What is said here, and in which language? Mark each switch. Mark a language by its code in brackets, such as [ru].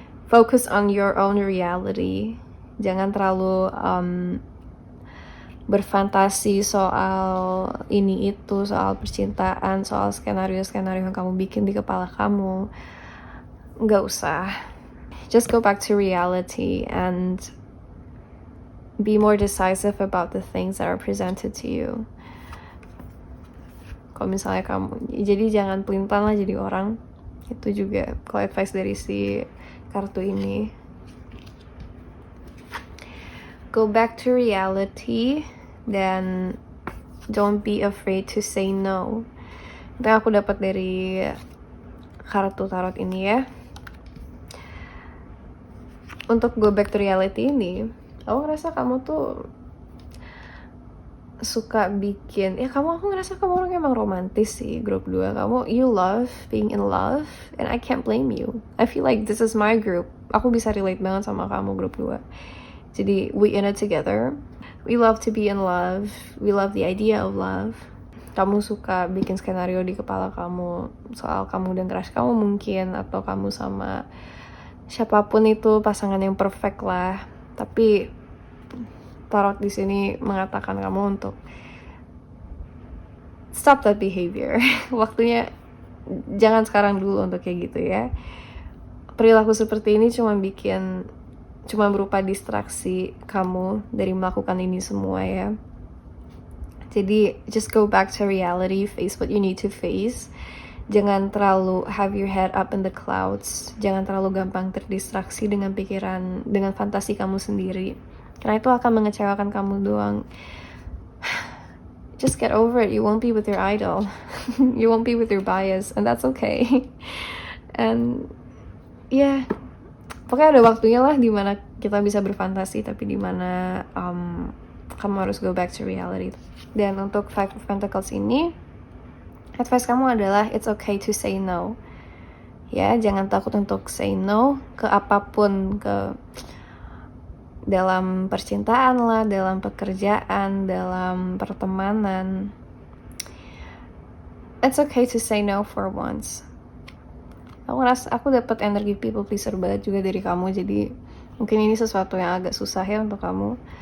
[en] Focus on your own reality. [id] Jangan terlalu berfantasi soal ini itu, soal percintaan, soal skenario-skenario yang kamu bikin di kepala kamu. Nggak usah. [en] Just go back to reality and be more decisive about the things that are presented to you. [id] Kalau misalnya kamu, jadi jangan pelin-pelan lah jadi orang. Itu juga kalau advice dari si kartu ini. [en] Go back to reality dan don't be afraid to say no. [id] Itu aku dapat dari kartu tarot ini ya. Untuk [en] go back to reality [id] ini, aku ngerasa kamu tuh suka bikin, aku ngerasa kamu orang emang romantis sih. [en] Grup 2 kamu, you love being in love and I can't blame you. I feel like this is my group. [id] Aku bisa relate banget sama kamu grup 2. Jadi [en] we in it together. We love to be in love. We love the idea of love. [id] Kamu suka bikin skenario di kepala kamu soal kamu dan crush kamu mungkin, atau kamu sama siapapun itu, pasangan yang perfect lah. Tapi tarot di sini mengatakan kamu untuk [en] stop that behavior. [id] Waktunya jangan sekarang dulu untuk kayak gitu ya. Perilaku seperti ini cuma berupa distraksi kamu dari melakukan ini semua ya. [en] Jadi just go back to reality, face what you need to face. [id] Jangan terlalu [en] have your head up in the clouds. [id] Jangan terlalu gampang terdistraksi dengan pikiran, dengan fantasi kamu sendiri. Karena itu akan mengecewakan kamu doang. [en] Just get over it. You won't be with your idol. You won't be with your bias. And that's okay. And yeah, [id] pokoknya ada waktunya lah dimana kita bisa berfantasi, tapi dimana kamu harus [en] go back to reality. [id] Dan untuk Five of Pentacles ini, advice kamu adalah [en] it's okay to say no. [id] Ya, jangan takut untuk [en] say no [id] ke apapun, ke dalam percintaan lah, dalam pekerjaan, dalam pertemanan. [en] It's okay to say no for once. [id] Aku dapat energi people pleaser banget juga dari kamu, jadi mungkin ini sesuatu yang agak susah ya untuk kamu.